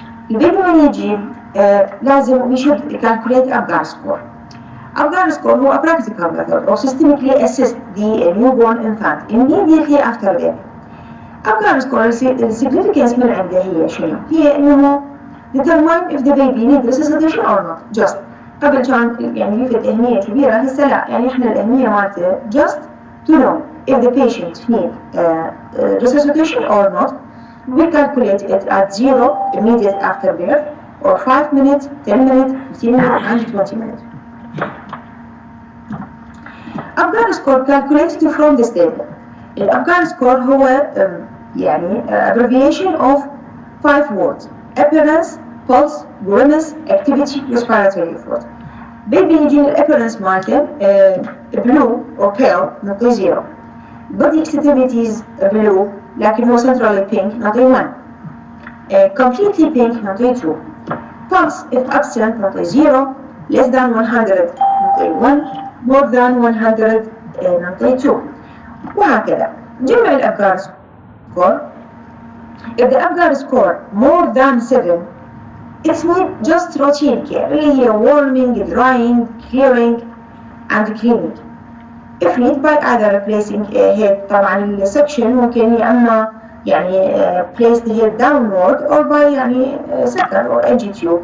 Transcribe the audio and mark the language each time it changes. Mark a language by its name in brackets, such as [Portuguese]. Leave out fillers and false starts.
[Arabic] البيبي من يجي لازم يشوف [English] calculate Apgar score. Apgar score هو a practical method or systemically assist the newborn infant immediately after birth. Apgar score significance [Arabic] من عنده هي شنو؟ هي إنه [English] determine if the baby need resuscitation or not. [Arabic] Just قبل كان يعني يوجد أهمية كبيرة، هسه لا، يعني إحنا الأهمية مالته [English] just to know if the patient need resuscitation or not we calculate it at 0 immediate after birth, or 5 minutes, 10 minutes, 15 minutes, and 20 minutes. Apgar score calculated from this table. [Arabic] الأبجار سكور هو يعني [English] abbreviation of 5 words: appearance, pulse, grimace, activity, respiratory effort. Baby [Arabic] يجينا [English] الappearance مالته blue or pale نعطيه 0. body extremities blue [Arabic] لكن هو [English] centrally pink نعطيه 1. completely pink نعطيه 2. pulse if absent نعطيه 0. less than 100 نعطيه 1. more than 100 نعطيه 2. [Arabic] وهكذا. جمع الأبجار score. [English] if the Apgar score more than 7, it's need just routine care [Arabic] اللي هي [English] warming, drying, clearing and cleaning. if need by either replacing head. [Arabic] طبعا السكشن ممكن يا اما يعني [English] place the head downward or by يعني sucker or NG tube.